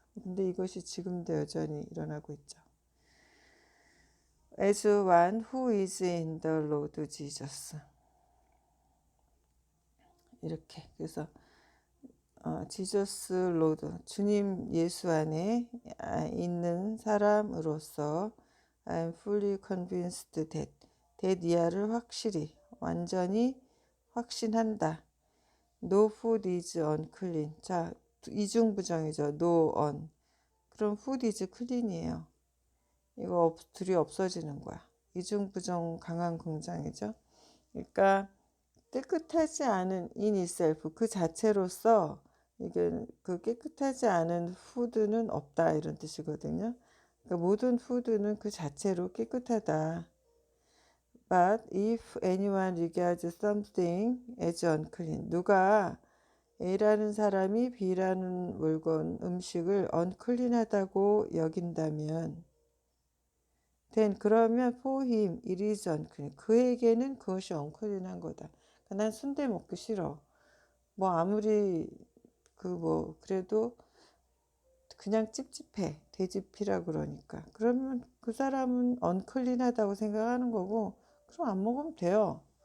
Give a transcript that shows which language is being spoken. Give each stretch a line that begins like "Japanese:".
Korean: 근데 이것이 지금도 여전히 일어나고 있죠.
English: As one who is in the Lord Jesus.
Korean: 이렇게 그래서 지저스 로드 주님 예수 안에 있는 사람으로서
English: I'm fully convinced that
Korean: 이하를 확실히 완전히 확신한다.
English: No food is unclean.
Korean: 자, 이중부정이죠.
English: No on.
Korean: 그럼
English: food is clean
Korean: 이에요. 이거 둘이 없어지는 거야. 이중부정 강한 긍정이죠. 그러니까 깨끗하지 않은
English: in itself
Korean: 그 자체로서 이게 그 깨끗하지 않은 푸드는 없다 이런 뜻이거든요. 그러니까 모든 푸드는 그 자체로 깨끗하다.
English: But if anyone regards something as unclean,
Korean: 누가 A라는 사람이 B라는 물건, 음식을 unclean하다고 여긴다면
English: then
Korean: 그러면
English: for him it is unclean.
Korean: 그에게는 그것이 unclean한 거다. 난 순대 먹기 싫어. 뭐 아무리 그래도 그냥 찝찝해. 돼지피라 그러니까. 그러면 그 사람은 unclean하다고 생각하는 거고 그럼 안 먹으면 돼요.